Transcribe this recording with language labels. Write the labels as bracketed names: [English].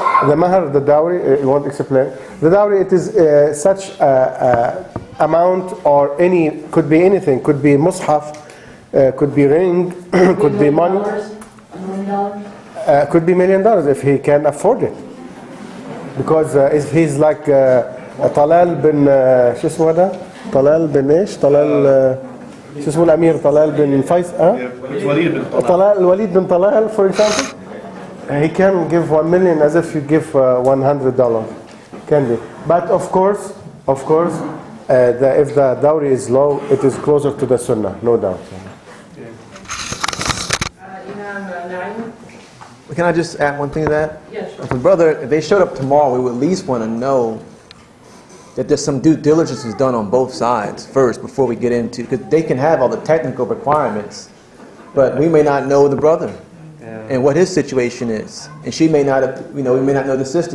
[English] The mahar, the dowry, you want to explain? The dowry, it is such amount or could be anything, could be mushaf, could be ring, could be money. $1 million? Could be $1 million if he can afford it. Because if he's like [Arabic] طلال بن شو اسمه هذا؟ طلال بن ايش؟ طلال شو اسمه الامير طلال بن فيصل الوليد بن طلال [English] for example, he can give 1 million as if you give $100. Can be. But of course, if the dowry is low, it is closer to the sunnah, no doubt. Imam Naim? Can I just add one thing to that? Yes, sure. If a brother, if they showed up tomorrow, we would at least want to know that there's some due diligence is done on both sides first before we get into, because they can have all the technical requirements, but we may not know the brother and what his situation is, and she may not have, we may not know the sister.